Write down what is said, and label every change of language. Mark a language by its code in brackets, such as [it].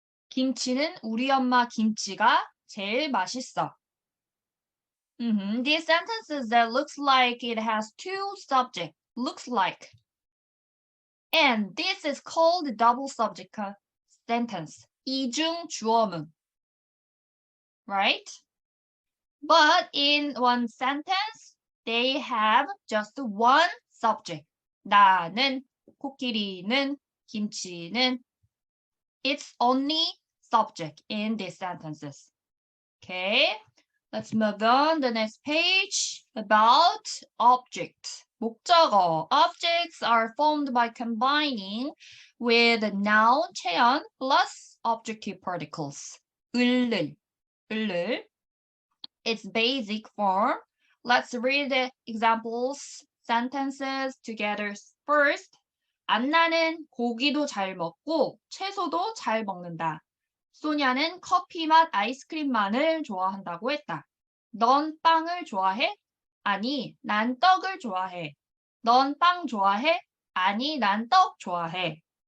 [ko] 김치는 우리 엄마 김치가 제일 맛있어. [en] These sentences that looks like it has 2 subjects. Looks like. And this is called double subject sentence. [ko] 이중 주어문. [en] Right? But in one sentence, they have just 1 subject. [ko] 나는, 코끼리는, 김치는. [en] It's only subject in these sentences. Okay, let's move on. The next page about object. [ko] 목적어. [en] Objects are formed by combining with noun, 체연, plus objective particles. 을을. Its basic form. Let's read the examples, sentences together first. [ko] 안나는 고기도 잘 먹고 채소도 잘 먹는다. 소냐는 커피 맛 아이스크림만을 좋아한다고 했다. 넌 빵을 좋아해? 아니, 난 떡을 좋아해. 넌 빵 좋아해? 아니, 난 떡 좋아해.